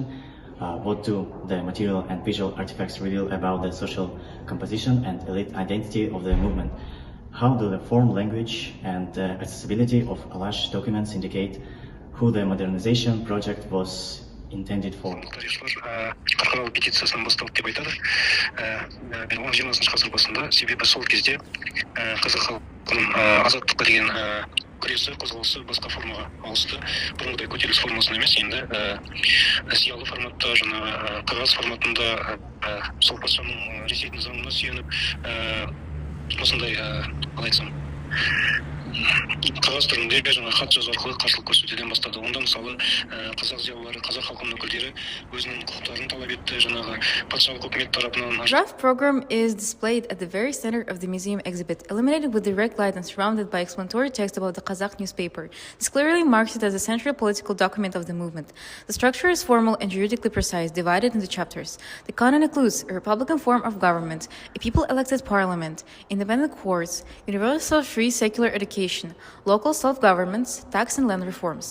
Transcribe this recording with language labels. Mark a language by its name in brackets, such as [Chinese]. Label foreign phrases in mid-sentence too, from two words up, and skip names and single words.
[English] What do the material and visual artifacts reveal about the social composition and elite identity of the movement? How do the form, language, and accessibility of Alash documents indicate who the modernization project was intended for? [Kazakh] Халықаралық петициясынан басталды деп айтады. 10-20 ғасыр басында, себебі сол кезде қазақ халқының азаттыққа деген күресі, қозғалысы басқа формаға ауысты. Бұрынғыдай көтеріліс формасында емес, енді зиялы форматта, жаңағы қағаз форматында, сол патшаның Ресейдің заңына сүйеніп, осындай қалай айтсам, қағаз түрінде жаңа хат жазу арқылы қарсылық көрсетуден бастады. Онда мысалы қазақ зиялылары, қазақ халқының өкілдері өзінің құқықтарын талап етті, жаңағы патшалық үкімет тарапынан. [English] Draft program is displayed at the very center of the museum exhibit, illuminated with direct light and surrounded by explanatory text about the Kazakh newspaper. This clearly marks it as a central political document of the movement. The structure is formal and juridically precise, divided into chapters. The canon includes a republican form of government, a people-elected parliament, independent courts, universal free secular education, local self-governments, tax and land reforms.